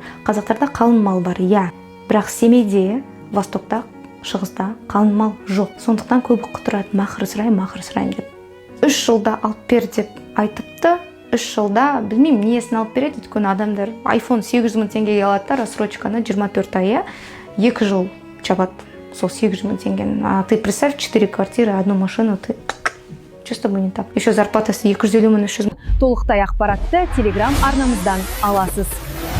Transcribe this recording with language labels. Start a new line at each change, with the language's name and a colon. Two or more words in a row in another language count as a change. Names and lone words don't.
Kazakh: Қазақтарда қалың мал бар, иә, бірақ Семейде, Востокта, Шығыста қалың мал жоқ. Сондықтан көбі құтырады, махыр сұрайым деп. 3 жылда алып бер деп айтыпты. 3 жылда білмеймін несін алып береді, өйткені адамдар iPhone 800 мың теңгеге алады да, рассрочканы 24 айы 2 жыл жабады сол 800 мың теңгені.
Russian: А ты представь, 4 квартиры, 1 машину, ты что с тобой не так?
Kazakh: Еще зарплатасы 250 мың, 300 мың. Толықтай ақпаратты Telegram арнамыздан аласыз.